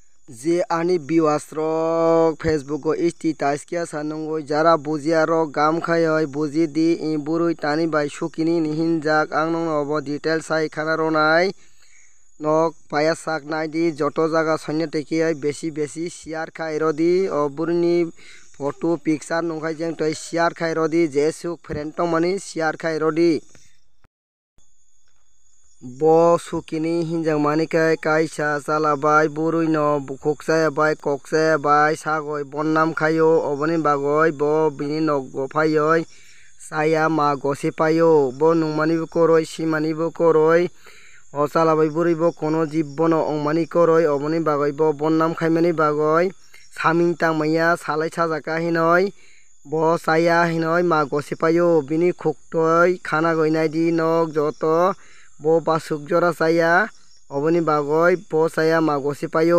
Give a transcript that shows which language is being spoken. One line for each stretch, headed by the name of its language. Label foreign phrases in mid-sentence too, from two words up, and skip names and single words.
Kok Borok: যে আনি বিওয়াসরক ফেসবুক ও স্ট্যাটাস কিয়া সানঙ্গই যারা বুজিয়ারক গাম খায়ই বুজি দি ই বুরুই তানি বাই সুকিনি নিহিনজাক আং নং অব ডিটেল সাই খানারনাই নক পায়া সাক নাই দি যত জায়গা সৈন্য টেকিয়াই বেশি শেয়ার খাইরদি অবুরনি
English: photo picture
Kok Borok: নংখাই যেং তৈ শেয়ার খাইরদি যে সুক ফ্রেন্ড মানি শেয়ার খাইরদি bo sukini hinjang manikai kaisa chalabai burui no bukhukchaya bai kokchaya bai sagoi bonnam khayo oboni bagoi bo bini nogo phayoi saya ma gosi payo bo nungmani bo koroi simani bo koroi o chalabai burui bo kono jibbono ongmani koroi oboni bagoi bo bonnam khaimani bagoi saming tangmaya salai sajaka hinoi bo saya hinoi ma gosi payo bini khuktoi khana goinai di nok joto bo basuk jora saya oboni bagoi bo saya magosi payo